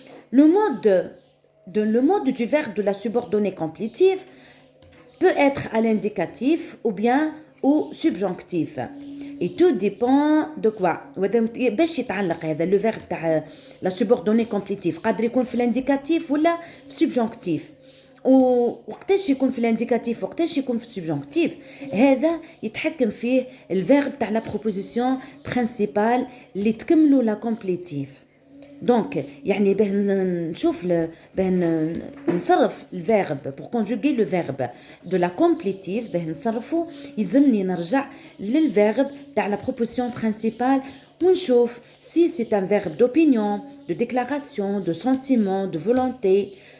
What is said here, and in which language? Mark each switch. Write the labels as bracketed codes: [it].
[fr] Le mode du verbe de la subordonnée complétive peut être à l'indicatif ou bien au subjonctif. Et tout dépend de quoi. [ar] باش يتعلق هذا [fr] le verbe [ar] تاع [fr] la subordonnée complétive [ar] قادر يكون في l'indicatif ولا في subjonctif. وقتاش يكون في l'indicatif وقتاش يكون في subjonctif هذا يتحكم فيه الverbe تاع [fr] la proposition principale [ar] اللي تكملوا la complétive. Donc, يعني باه نشوف باه نصرف الفيرب [fr] pour conjuguer le verbe de la complétive [ar] باه نصرفه يلزمني نرجع للفيرب تاع [fr] la proposition principale [ar] ونشوف [fr] si c'est un verbe d'opinion, de déclaration, de sentiment, de volonté.